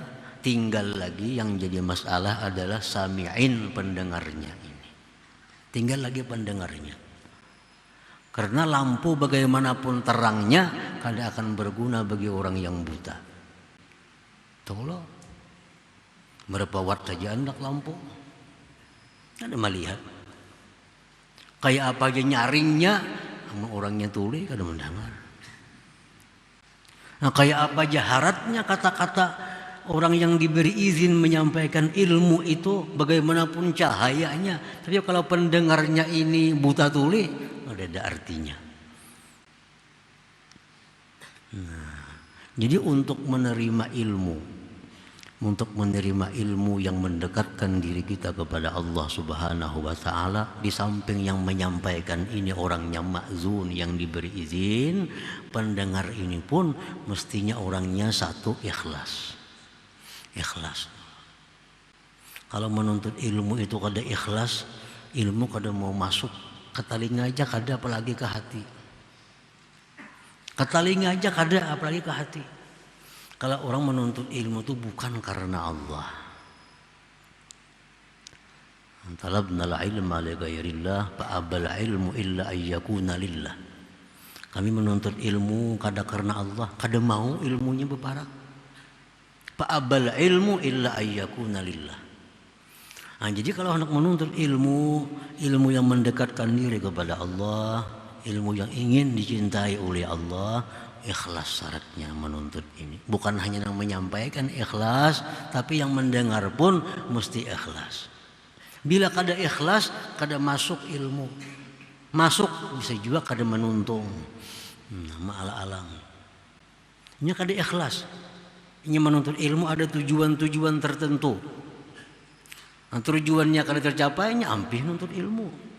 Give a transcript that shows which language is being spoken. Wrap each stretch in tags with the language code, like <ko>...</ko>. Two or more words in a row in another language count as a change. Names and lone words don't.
<id>Tinggal lagi yang jadi masalah adalah sami'in, pendengarnya ini.</id> <bjn>Tinggal lagi pendengarnya. Karena lampu bagaimanapun terangnya kada akan berguna bagi orang yang buta. Tolong, berapa watt saja hendak lampu, kada melihat. Kayak apa aja nyaringnya, orangnya tuli kada mendengar. Nah, kayak apa aja haratnya kata-kata orang yang diberi izin menyampaikan ilmu itu, bagaimanapun cahayanya, tapi kalau pendengarnya ini buta tuli, ada artinya.</bjn> <id>Nah, jadi untuk menerima ilmu yang mendekatkan diri kita kepada Allah</id> <ar>سبحانه وتعالى,</ar> <id>di samping yang menyampaikan ini orangnya ma'zun, yang diberi izin, pendengar ini pun mestinya orangnya satu ikhlas.</id> <bjn>Kalau menuntut ilmu itu kada ikhlas, ilmu kada mau masuk ke telinga aja kada, apalagi ke hati. Ke telinga aja kada, apalagi ke hati. Kalau orang menuntut ilmu itu bukan karena Allah.</bjn> <ar>طلبنا العلم لغير الله فأبى العلم إلا أن يكون لله.</ar> <bjn>Kami menuntut ilmu kada karena Allah, kada mau ilmunya beparak.</bjn> <ar>فأبى العلم إلا أن يكون لله.</ar> <id>Nah, jadi kalau hendak menuntut ilmu yang mendekatkan diri kepada Allah, ilmu yang ingin dicintai oleh Allah, ikhlas syaratnya menuntut ini. Bukan hanya yang menyampaikan ikhlas, tapi yang mendengar pun mesti ikhlas.</id> <bjn>Bila kada ikhlas, kada masuk ilmu. Masuk bisa juga kada menuntung. Ma'ala alang. Nya kada ikhlas. Nya menuntut ilmu ada tujuan-tujuan tertentu. Nah, tujuannya kada tercapai nya ampih nuntut ilmu.</bjn>